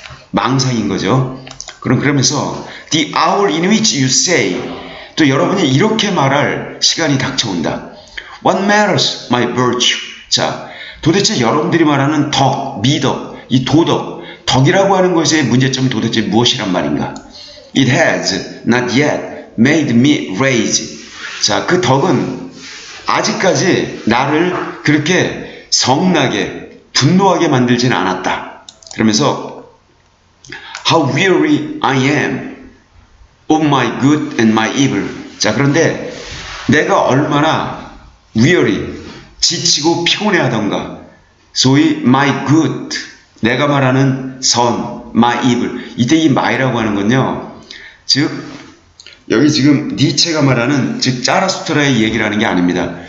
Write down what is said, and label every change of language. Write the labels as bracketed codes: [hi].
[ko] 망상인 거죠. 그러면서 [en] the hour in which you say, [ko] 또 여러분이 이렇게 말할 시간이 닥쳐온다. [en] What matters, my virtue. [ko] 자, 도대체 여러분들이 말하는 덕, 미덕, 이 도덕, 덕이라고 하는 것의 문제점이 도대체 무엇이란 말인가? [en] It has not yet made me rage. [ko] 자, 그 덕은 아직까지 나를 그렇게 성나게, 분노하게 만들지는 않았다. 그러면서 [en] How weary I am of my good and my evil. [ko] 자, 그런데 내가 얼마나 weary, 지치고 피곤해하던가. 소위 [en] my good, [ko] 내가 말하는 선, [en] my evil. [ko] 이때 이 my라고 하는 건요, 즉 여기 지금 니체가 말하는 즉 자라수트라의 얘기를 하는 게 아닙니다.